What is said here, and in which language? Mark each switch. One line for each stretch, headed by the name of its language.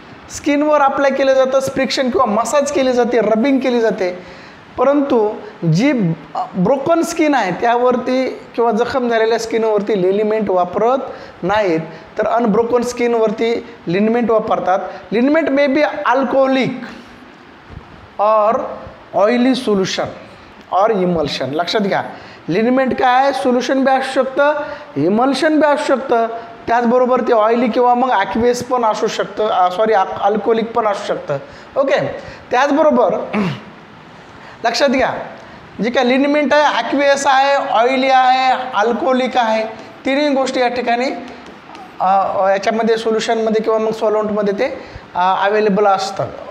Marathi: स्किनवर apply केलं जातं, friction किंवा मसाज केली जाते, रबिंग केली जाते. परंतु जी ब्रोकन स्किन आहे त्यावरती किंवा जखम झालेल्या स्किनवरती लिनिमेंट वापरत नाहीत, तर अनब्रोकन स्किनवरती लिनिमेंट वापरतात.
English: Liniment may be alcoholic और oily solution और emulsion.
Marathi: लक्षात घ्या, लिनिमेंट काय आहे, सोल्युशन बी असू शकतं, इमल्शन बी असू शकतं. त्याचबरोबर ते ऑइली किंवा मग ॲक्वेस पण असू शकतं, अल्कोहोलिक पण असू शकतं. ओके. त्याचबरोबर लक्षात घ्या, जे काय लिनिमेंट आहे ॲक्वेस आहे, ऑइली आहे, अल्कोहोलिक आहे, तिन्ही गोष्टी या ठिकाणी याच्यामध्ये सोल्युशनमध्ये किंवा मग सॉल्वंटमध्ये ते अवेलेबल असतात.